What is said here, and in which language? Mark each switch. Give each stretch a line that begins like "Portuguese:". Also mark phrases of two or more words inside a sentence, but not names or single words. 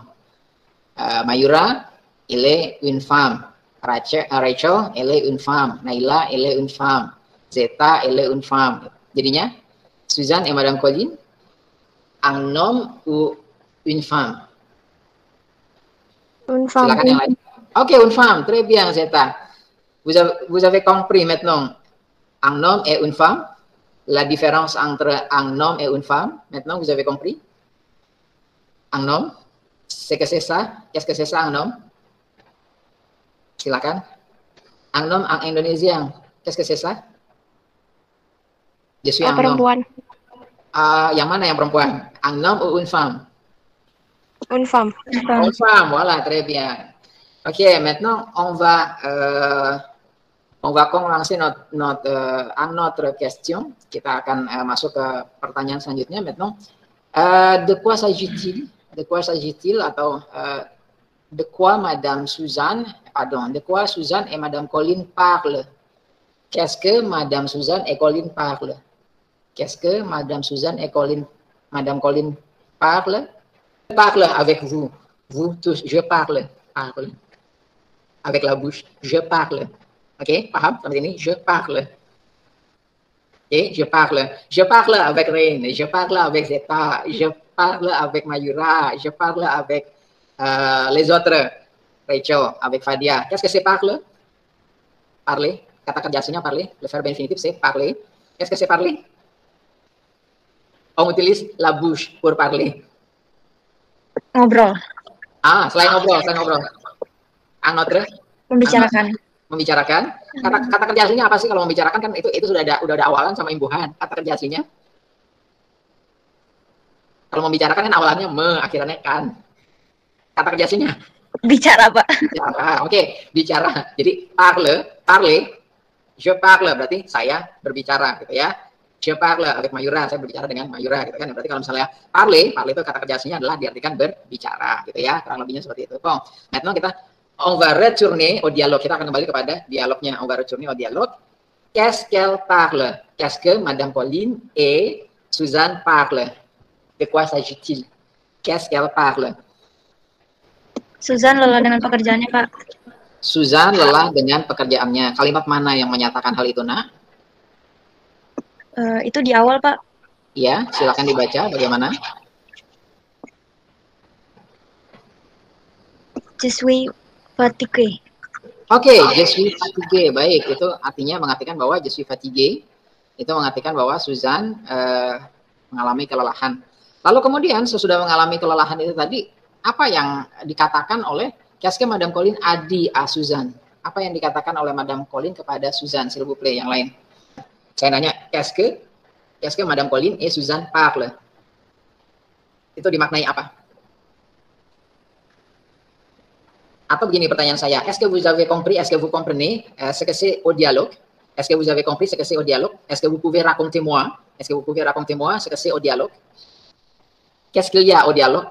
French: Mayura, elle est une femme. Rachel, elle est une femme. Naila, elle est une femme. Zeta, elle est une femme. Jadinya, Susan et Madame Colin, un homme ou une femme? Une femme.
Indonesian: Silakan yang lain.
French: Ok, une femme, très bien, Zeta. Vous avez compris maintenant, un homme et une femme, la différence entre un homme et une femme. Maintenant, vous avez compris? Un homme, c'est que c'est ça? Qu'est-ce que c'est ça, un homme?
Indonesian: Silakan.
French: Un homme en indonésien, qu'est-ce que c'est ça? Je suis un
Indonesian: Perempuan.
French: homme.
Indonesian: Yang mana yang perempuan?
French: Un homme ou une femme? Une femme. Une femme, voilà, très bien. Ok, maintenant, on va commencer notre question.
Indonesian: Kita akan masuk ke pertanyaan selanjutnya.
French: Maintenant, de quoi s'agit-il? De quoi s'agit-il? Atau de quoi Madame Suzanne, de quoi Suzanne et Madame Colin parlent? Qu'est-ce que Madame Suzanne et Colin parlent? Qu'est-ce que Madame Suzanne et Madame Colin parlent? Je parle avec vous. Vous tous, je parle. Avec la bouche, je parle.
Indonesian: Ok, paham sampai sini?
French: Je parle. Ok, je parle. Je parle avec Rain, je parle avec Zeta, je parle avec Mayura, je parle avec les autres. Rachel, avec Fadia. Qu'est-ce que c'est parle? Parler.
Indonesian: Kata kerja aslinya parler.
French: Le verbe infinitif c'est parler. Qu'est-ce que c'est parler? On utilise la bouche pour parler.
Indonesian: Ngobrol. Selain ngobrol.
French: Un autre?
Indonesian: Membicarakan. Kata kerja aslinya apa sih kalau membicarakan? Kan itu sudah ada awalan sama imbuhan. Kata kerja aslinya. Kalau membicarakan kan awalannya akhirannya kan. Kata kerja aslinya. Bicara, Pak. Bicara. Oke, bicara. Jadi parler,
French: je parle
Indonesian: berarti saya berbicara gitu ya.
French: Je parle avec Mayura,
Indonesian: saya berbicara dengan Mayura gitu kan. Berarti kalau misalnya parler itu kata kerja aslinya adalah diartikan berbicara gitu ya. Kurang lebihnya seperti itu.
French: Bon, maintenant on va retourner au dialogue.
Indonesian: Kita akan kembali kepada dialognya.
French: On va retourner au dialogue. Qu'est-ce qu'elle parle? Qu'est-ce que Madame Pauline et Suzanne parlent? De quoi s'agit-il? Qu'est-ce qu'elle parle?
Indonesian: Suzanne lelah dengan pekerjaannya, Pak. Suzanne lelah dengan pekerjaannya. Kalimat mana yang menyatakan hal itu, Nak? Itu di awal, Pak. Iya, silakan dibaca bagaimana.
French: Je suis fatigué. Oke, je suis fatigué.
Indonesian: Baik, itu artinya mengartikan bahwa
French: je suis fatigué.
Indonesian: Itu mengartikan bahwa Suzanne mengalami kelelahan. Lalu kemudian sesudah mengalami kelelahan itu tadi, apa yang dikatakan oleh
French: qu'est-ce que Madame Colin a dit à Suzanne?
Indonesian: Apa yang dikatakan oleh Madame Colin kepada Suzanne?
French: S'il vous plaît,
Indonesian: yang lain. Saya nanya,
French: qu'est-ce que Madame Colin et Suzanne parlent?
Indonesian: Itu dimaknai apa? Atau begini pertanyaan saya,
French: est-ce que vous avez compris, est-ce que vous comprenez ce que c'est au dialogue? Est-ce que vous avez compris ce que c'est au dialogue? Est-ce que vous pouvez raconter moi? Est-ce que vous pouvez raconter moi ce que c'est au dialogue? Qu'est-ce qu'il y a au dialogue?